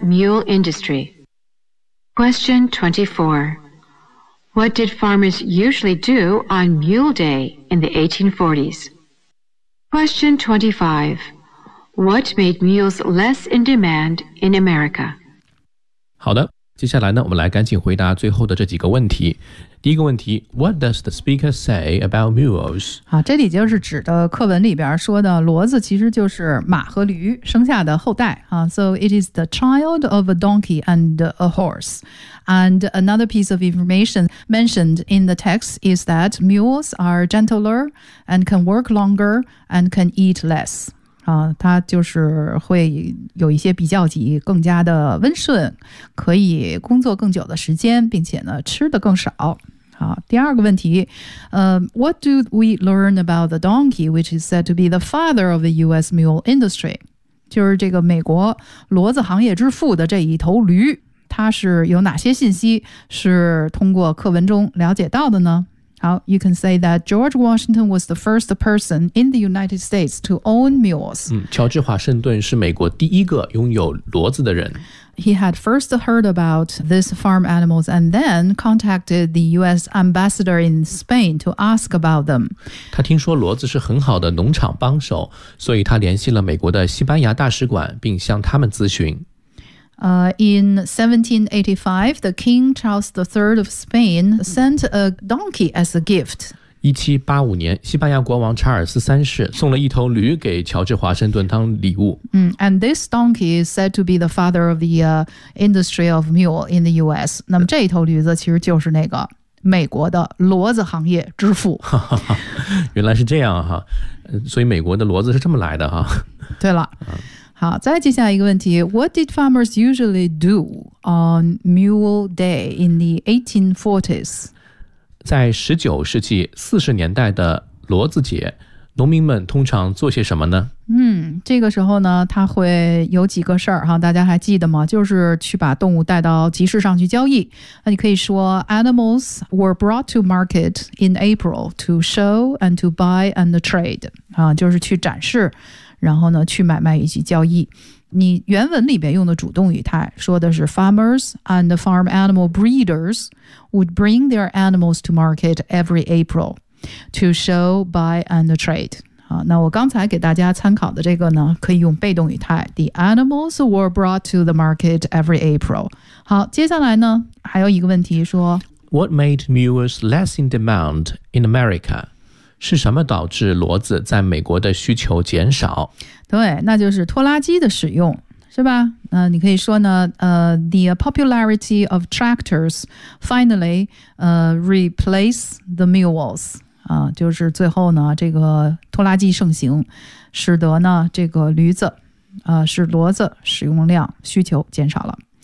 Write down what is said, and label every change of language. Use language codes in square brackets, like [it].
[en] mule industry? Question 24. What did farmers usually do on Mule Day in the 1840s? Question 25. What made mules less in demand in America? [zh] 好的，接下来呢，我们来赶紧回答最后的这几个问题。第一个问题 [en] ,What does the speaker say about mules? [zh] 好，这里就是指的课文里边说的骡子其实就是马和驴生下的后代。 [en] So it is the child of a donkey and a horse. And another piece of information mentioned in the text is that mules are gentler and can work longer and can eat less. [zh] 它就是会有一些比较级更加的温顺，可以工作更久的时间，并且呢吃的更少。好，第二个问题， [en] What do we learn about the donkey, which is said to be the father of the U.S. mule industry? [zh] 就是这个美国骡子行业之父的这一头驴，它是有哪些信息是通过课文中了解到的呢？ [en] 好, you can say that George Washington was the first person in the United States to own mules. [zh] 乔治华盛顿是美国第一个拥有骡子的人。 [en] He had first heard about these farm animals and then contacted the U.S. ambassador in Spain to ask about them. [zh] 他听说骡子是很好的农场帮手，所以他联系了美国的西班牙大使馆，并向他们咨询。 [en] In 1785, the King Charles III of Spain sent a donkey as a gift. [zh] 1785年，西班牙国王查尔斯三世送了一头驴给乔治华盛顿当礼物。 [en] And this donkey is said to be the father of the industry of mule in the U.S. [zh] 那么这一头驴子其实就是那个美国的骡子行业之父。原来是这样哈，所以美国的骡子是这么来的哈。对了。好，再接下来一个问题 [en] ,What did farmers usually do on Mule Day in the 1840s? [zh] 在19世纪40年代的骡子节，农民们通常做些什么呢？这个时候呢，他会有几个事儿哈，大家还记得吗？就是去把动物带到集市上去交易。那你可以说 [en] ,Animals were brought to market in April to show and to buy and trade, [zh] 啊，就是去展示。然后呢，去买卖以及交易。你原文里边用的主动语态说的是 [en] farmers and farm animal breeders would bring their animals to market every April to show, buy and trade. [zh] 好，那我刚才给大家参考的这个呢，可以用被动语态 , [en] the animals were brought to the market every April. [zh] 好，接下来呢，还有一个问题说 [en] ,What made mules less in demand in America? [zh] 是什么导致骡子在美国的需求减少？对，那就是拖拉机的使用。是吧？你可以说呢， [en] the popularity of tractors finally replace the mules [zh] 啊，就是最后呢，这个拖拉机盛行，使得呢这个驴子，使骡子使用量需求减少了。